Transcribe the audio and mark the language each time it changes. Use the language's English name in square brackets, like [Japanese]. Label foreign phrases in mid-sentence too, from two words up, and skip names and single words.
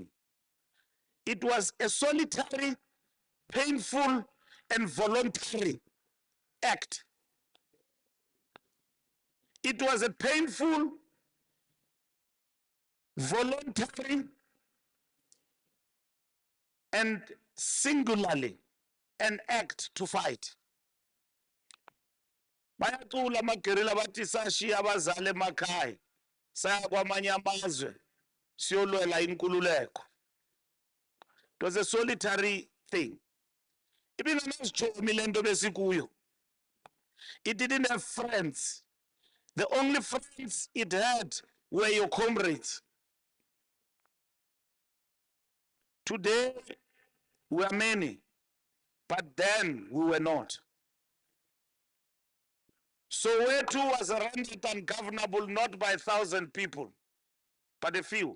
[English] It was a solitary, painful, and voluntary act. It was a painful, voluntary, and singularly an act to fight. [Zulu] Bayacula amagerilla bathi sashiya abazali emakhaya saya kwamanye amazwe siyolwela inkululeko. [English] It was a solitary thing. [Zulu] Ibinganasichomi lento besikuyo. [English] It didn't have friends. The only friends it had were your comrades. Today we are many, but then we were not. Soweto was rendered ungovernable not by 1,000 people, but a few.